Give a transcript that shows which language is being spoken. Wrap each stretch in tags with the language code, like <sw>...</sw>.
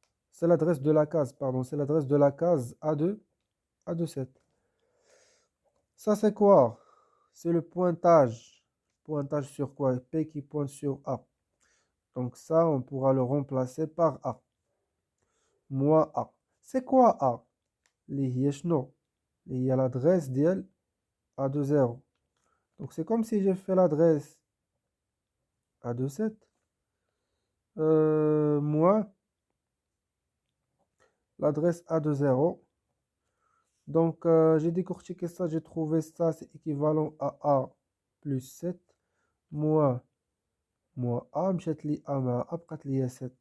<fr>C'est l'adresse de la case, pardon, c'est l'adresse de la case A de 7. Ça, c'est quoi? C'est le pointage. Pointage sur quoi? P qui pointe sur A. Donc ça, on pourra le remplacer par A. Moins A. C'est quoi A?</fr> <ar>اللي هي شنو؟ اللي هي</ar> <fr>l'adresse</fr> <ar>ديال A de 0.</ar> <fr>Donc c'est comme si j'ai fait l'adresse A de 7 moins l'adresse A de 0. Donc j'ai décortiqué ça, j'ai trouvé ça, c'est équivalent à A plus 7 moins A</fr> <ar>مشات لي A مع A بقات لي 7.</ar>